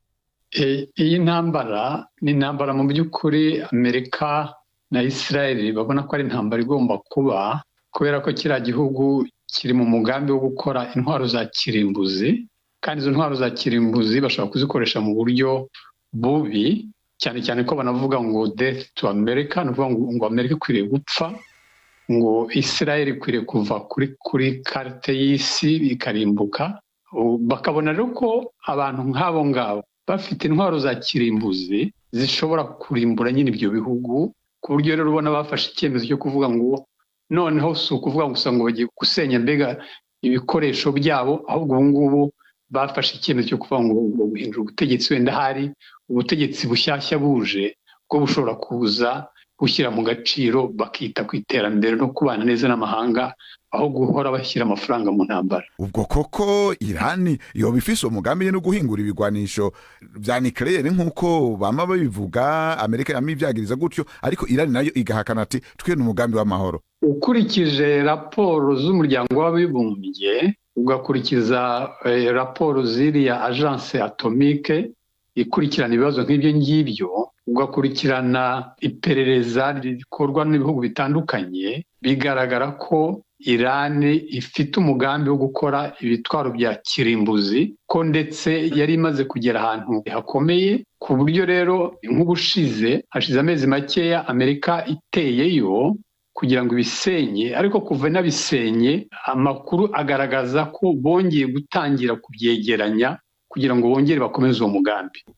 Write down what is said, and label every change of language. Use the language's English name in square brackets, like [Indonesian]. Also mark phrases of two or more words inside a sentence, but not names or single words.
[Kinyarwanda] Iyi ntambara ni intambara mu by'ukuri Amerika na Israel babona ko ari intambara igomba kuba, kubera ko kiriya gihugu kiri mu mugambi wo gukora intwaro za kirimbuzi, kandi izo ntwaro za kirimbuzi bashobora kuzikoresha mu buryo bubi, cyane cyane ko banavuga ngo [English] death to America, [Kinyarwanda] nuvuga ngo Amerika ikwiriye gupfa, ngo Israel ikwiriye kuva kuri carte y'isi ikarimbuka. Bakabona rero ko abantu nk'abo ngabo bafite intwaro za kirimbuzi zishobora kurimbura nyine ibyo bihugu, ku buryo rero ubona bafashe icyemezo cyo kuvuga ngo noneho si ukuvuga gusa ngo bagiye gusenya mbega ibikoresho byabo, ahubwo ubu ngubu bafashe icyemezo cyo kuvuga ngo guhindura ubutegetsi, wenda hari ubutegetsi bushyashya buje bwo bushobora kuza gushyira mu gaciro, bakita ku iterambere no kubana neza n'amahanga, aho guhora bashyira amafaranga mu ntambara. [Rundi] Ubwo koko Irani yoba ifise umugambi no guhingura ibigwanisho vya nucleaire nk'uko bama babivuga, Amerika yamivyagiriza gutyo, ariko Irani nayo igahakana ati twe n'umugambi w'amahoro. [Kinyarwanda] Ukurikije raporo z'umuryango w'abibumbye, ugakurikiza raporo ziriya [French] agence atomique [Kinyarwanda] ikurikirana ibibazo nk'ibyo ngibyo, ugakurikirana iperereza rikorwa n'ibihugu bitandukanye, bigaragara ko Irani ifite umugambi wo gukora ibitwaro bya kirimbuzi, ko ndetse yari imaze kugera ahantu hakomeye, ku buryo rero nk'ubushize hashize amezi makeya Amerika iteyeyo kugira ngo ibisenye, ariko kuva nabisenye amakuru agaragaza ko bongeye gutangira kubyegeranya kugira ngo bongere bakomeze uwo mugambi.